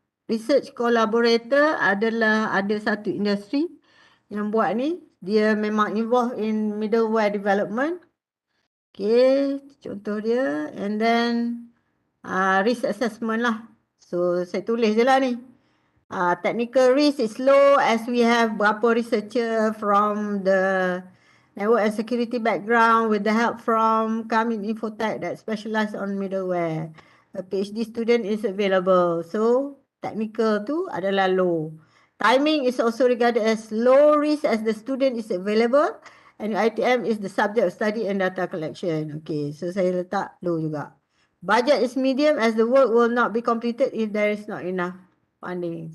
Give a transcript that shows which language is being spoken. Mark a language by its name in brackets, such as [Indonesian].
[Malay] Research collaborator adalah ada satu industri yang buat ni. Dia memang [English] involved in middleware development. Okay, [Malay] contoh dia. [English] And then risk assessment [Malay] lah. So saya tulis je lah ni. [English] Technical risk is low as we have [Malay] berapa [English] researcher from the network and security background with the help from kami Infotech that specialize on middleware. A PhD student is available. [Malay] So technical tu adalah low. [English] Timing is also regarded as low risk as the student is available and UiTM is the subject of study and data collection. Okay, [Malay] so saya letak low juga. [English] Budget is medium as the work will not be completed if there is not enough funding.